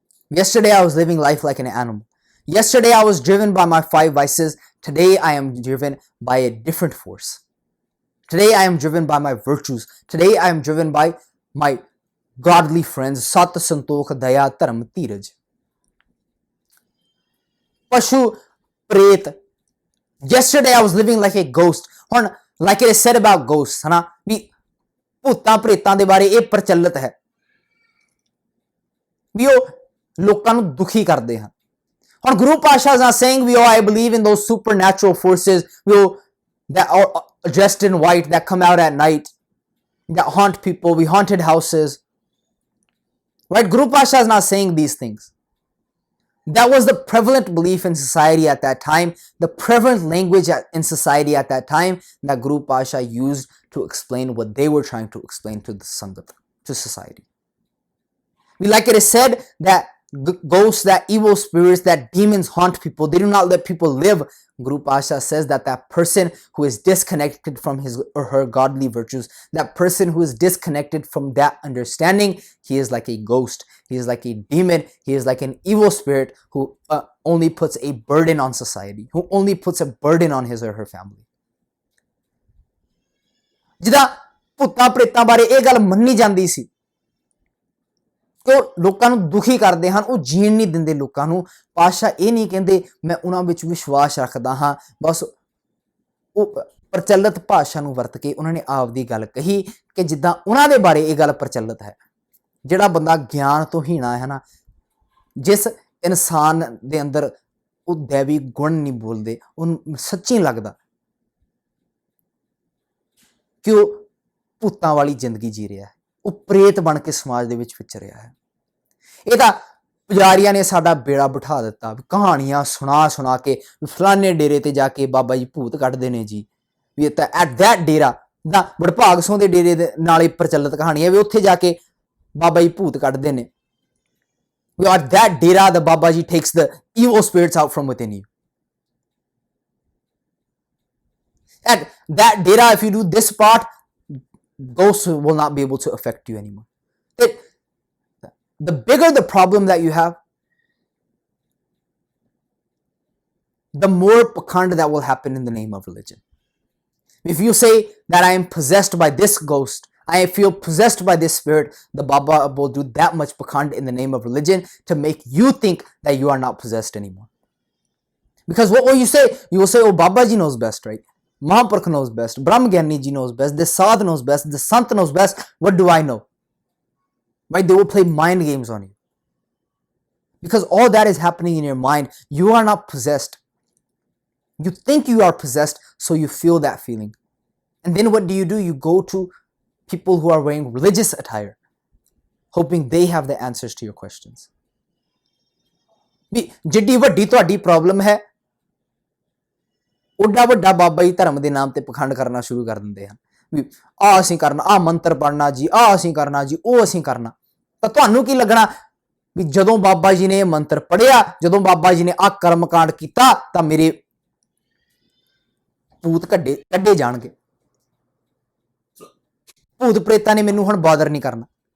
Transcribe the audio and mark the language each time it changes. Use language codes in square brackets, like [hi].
[en] Yesterday I was living life like an animal. Yesterday I was driven by my 5 vices. Today I am driven by a different force. Today I am driven by my virtues. Today I am driven by my godly friends. Sat, Santokh, Daya, Dharm, Dheeraj. Pashu, Pret. Yesterday I was living like a ghost. [pa] ਹੁਣ [en] like it is said about ghosts, [pa] ਹਨਾ, ਵੀ ਭੂਤਾਂ ਪ੍ਰੇਤਾਂ ਦੇ ਬਾਰੇ ਇਹ ਪ੍ਰਚਲਿਤ ਹੈ ਵੀ ਉਹ ਲੋਕਾਂ ਨੂੰ ਦੁਖੀ ਕਰਦੇ ਹਨ। ਹੁਣ ਗੁਰੂ ਪਾਤਸ਼ਾਹ [en] is not saying we I believe in those supernatural forces, [pa] ਵੀ ਉਹ [en] that are dressed in white, that come out at night, that haunt people. We haunted houses. Right? Guru Pasha is not saying these things. That was the prevalent belief in society at that time, the prevalent language in society at that time that Guru Pasha used to explain what they were trying to explain to the Sangat, to society. Like it is said that ghosts, that evil spirits, that demons haunt people. They do not let people live. Guru Pasha says that that person who is disconnected from his or her godly virtues, that person who is disconnected from that understanding, he is like a ghost. He is like a demon. He is like an evil spirit who only puts a burden on society, who only puts a burden on his or her family. [pa] ਜਿੱਦਾਂ ਭੂਤਾਂ ਪ੍ਰੇਤਾਂ ਬਾਰੇ ਇਹ ਗੱਲ ਮੰਨੀ ਜਾਂਦੀ ਸੀ ਕਿ ਉਹ ਲੋਕਾਂ ਨੂੰ ਦੁਖੀ ਕਰਦੇ ਹਨ, ਉਹ ਜੀਣ ਨਹੀਂ ਦਿੰਦੇ ਲੋਕਾਂ ਨੂੰ। ਪਾਤਸ਼ਾਹ ਇਹ ਨਹੀਂ ਕਹਿੰਦੇ ਮੈਂ ਉਹਨਾਂ ਵਿੱਚ ਵਿਸ਼ਵਾਸ ਰੱਖਦਾ ਹਾਂ, ਬਸ ਉਹ ਪ੍ਰਚਲਿਤ ਭਾਸ਼ਾ ਨੂੰ ਵਰਤ ਕੇ ਉਹਨਾਂ ਨੇ ਆਪ ਦੀ ਗੱਲ ਕਹੀ ਕਿ ਜਿੱਦਾਂ ਉਹਨਾਂ ਦੇ ਬਾਰੇ ਇਹ ਗੱਲ ਪ੍ਰਚਲਿਤ ਹੈ। ਜਿਹੜਾ ਬੰਦਾ ਗਿਆਨ ਤੋਂ ਹੀਣਾ ਹੈ ਨਾ, ਜਿਸ ਇਨਸਾਨ ਦੇ ਅੰਦਰ ਉਹ ਦੇਵੀ ਗੁਣ ਨਹੀਂ ਬੋਲਦੇ, ਉਹਨੂੰ ਸੱਚੀ ਲੱਗਦਾ ਕਿ ਉਹ ਭੂਤਾਂ ਵਾਲੀ ਜ਼ਿੰਦਗੀ ਜੀ ਰਿਹਾ ਹੈ, ਉਹ ਪ੍ਰੇਤ ਬਣ ਕੇ ਸਮਾਜ ਦੇ ਵਿੱਚ ਵਿਚਰ ਰਿਹਾ ਹੈ। ਇਹ ਤਾਂ ਪੁਜਾਰੀਆਂ ਨੇ ਸਾਡਾ ਬੇੜਾ ਬਿਠਾ ਦਿੱਤਾ, ਕਹਾਣੀਆਂ ਸੁਣਾ ਕੇ ਫਲਾਣੇ ਡੇਰੇ ਤੇ ਜਾ ਕੇ ਬਾਬਾ ਜੀ ਭੂਤ ਕੱਢਦੇ ਨੇ ਜੀ, ਵੀ ਤਾਂ [en] at that [pa] ਡੇਰਾ ਦਾ ਵਡਭਾਗ ਸਿੰਘ ਦੇ ਡੇਰੇ ਦੇ ਨਾਲ ਹੀ ਪ੍ਰਚਲਿਤ ਕਹਾਣੀ ਹੈ ਵੀ ਉੱਥੇ ਜਾ ਕੇ ਬਾਬਾ ਜੀ ਭੂਤ ਕੱਢਦੇ ਨੇ। [en] ਵੀ at that dera ਦਾ baba ji takes the evil spirits out from within you. At that dera, if you do this part, ghosts will not be able to affect you anymore. The bigger the problem that you have, the more pakhand that will happen in the name of religion. If you say that I am possessed by this ghost, I feel possessed by this spirit, the Baba will do that much pakhand in the name of religion to make you think that you are not possessed anymore. Because what will you say? You will say, oh, Baba ji knows best, right? Mahapurkh knows best, Brahm Gyani ji knows best, the Sadh knows best, the Sant knows best, what do I know? Right? They will play mind games on you. Because all that is happening in your mind. You are not possessed. You think you are possessed, so you feel that feeling. And then what do? You go to people who are wearing religious attire, hoping they have the answers to your questions. [pa] ਜਿੱਡੀ ਵੱਡੀ ਤੁਹਾਡੀ problem ਹੈ, ਉੱਡਾ ਵੱਡਾ ਬਾਬਾ ਜੀ ਧਰਮ ਦੇ ਨਾਮ ਤੇ ਪਖੰਡ ਕਰਨਾ ਸ਼ੁਰੂ ਕਰ ਦਿੰਦੇ ਹਨ ਵੀ ਆਹ ਅਸੀਂ ਕਰਨਾ, ਆਹ ਮੰਤਰ ਪੜਨਾ ਜੀ, ਆਹ ਅਸੀਂ ਕਰਨਾ ਜੀ, ਉਹ ਅਸੀਂ ਕਰਨਾ। ਤਾਂ ਤੁਹਾਨੂੰ ਕੀ ਲੱਗਣਾ ਵੀ ਜਦੋਂ ਬਾਬਾ ਜੀ ਨੇ ਇਹ ਮੰਤਰ ਪੜਿਆ, ਜਦੋਂ ਬਾਬਾ ਜੀ ਨੇ ਆਹ ਕਰਮਕਾਂਡ ਕੀਤਾ ਤਾਂ ਮੇਰੇ ਭੂਤ ਕੱਢੇ ਜਾਣਗੇ, ਭੂਤ ਪ੍ਰੇਤਾਂ ਨੇ ਮੈਨੂੰ ਹੁਣ ਬਾਦਰ ਨਹੀਂ ਕਰਨਾ।